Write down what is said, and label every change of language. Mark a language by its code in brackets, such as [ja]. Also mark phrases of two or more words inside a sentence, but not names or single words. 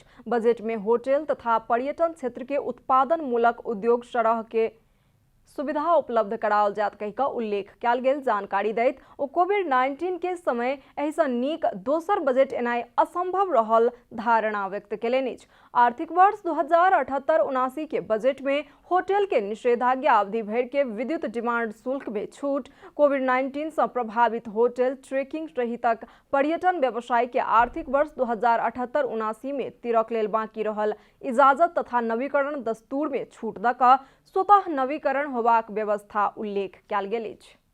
[mai] बजट में होटल तथा पर्यटन क्षेत्र के उत्पादन मूलक उद्योग सरह के सुविधा उपलब्ध कराओल जात कहि कऽ उल्लेख कयल गेल। जानकारी दैत ओ कोविड-19 के समय एहिसँ नीक दोसर बजट एनाइ असंभव रहल धारणा व्यक्त केलनि अछि। आर्थिक वर्ष 2078-79 के बजट में होटल के निषेधाज्ञा अवधि भर के विद्युत डिमांड शुल्क में छूट, कोविड-19 से प्रभावित होटल, ट्रेकिंग रहितक पर्यटन व्यवसाय के आर्थिक वर्ष 2078-79 में तिरक लेल बाकी रहल इजाजत तथा नवीकरण दस्तूर में छूट दऽ कऽ स्वतः नवीकरण होबाक व्यवस्था उल्लेख कयल गेल अछि।